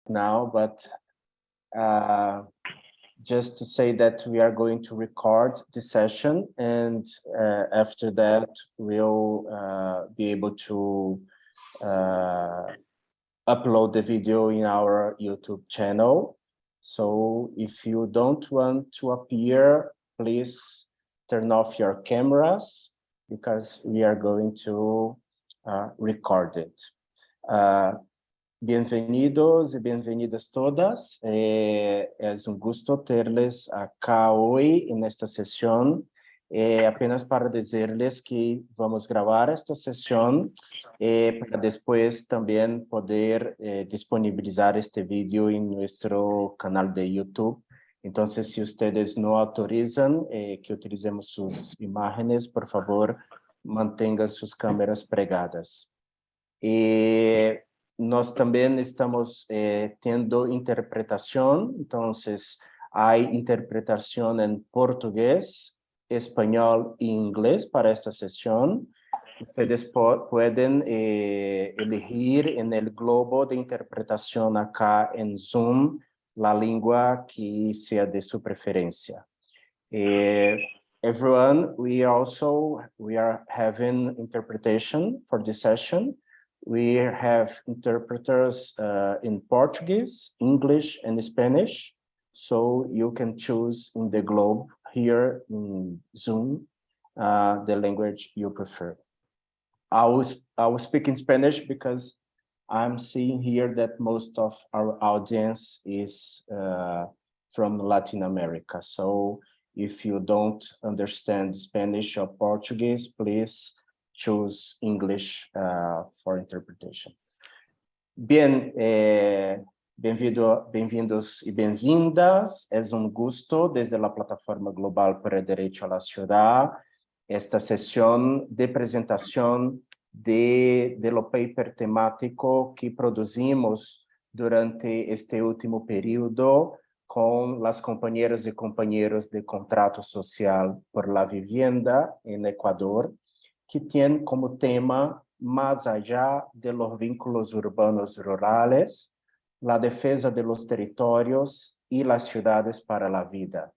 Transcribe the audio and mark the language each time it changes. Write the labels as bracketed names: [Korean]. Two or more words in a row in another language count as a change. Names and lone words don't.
[English] now, but just to say that we are going to record the session, and after that we'll be able to upload the video in our YouTube channel. So if you don't want to appear, please turn off your cameras because we are going to record it. [Spanish] Bienvenidos y bienvenidas todas. Es un gusto tenerles acá hoy en esta sesión. Apenas para decirles que vamos a grabar esta sesión para después también poder disponibilizar este video en nuestro canal de YouTube. Entonces, si ustedes no autorizan que utilicemos sus imágenes, por favor, mantengan sus cámaras pregadas. [Portuguese] Nós também estamos tendo interpretação, então há interpretação em português, espanhol e inglês para esta sessão. Ustedes podem elegir no globo de interpretação acá em Zoom a língua que seja de sua preferência. [English] Everyone, we are having interpretation for this session. We have interpreters in Portuguese, English, and Spanish. So you can choose in the globe here in Zoom the language you prefer. I will speak in Spanish because I'm seeing here that most of our audience is from Latin America. So if you don't understand Spanish or Portuguese, please choose English for interpretation. [Spanish] Bien, [Portuguese] bem-vindos e bem-vindas. [Spanish] Es un gusto desde la Plataforma Global por el Derecho a la Ciudad, esta sesión de presentación de lo paper temático que producimos durante este último periodo con las compañeras y compañeros de Contrato Social por la Vivienda en Ecuador, que tiene como tema, más allá de los vínculos urbanos rurales, la defensa de los territorios y las ciudades para la vida.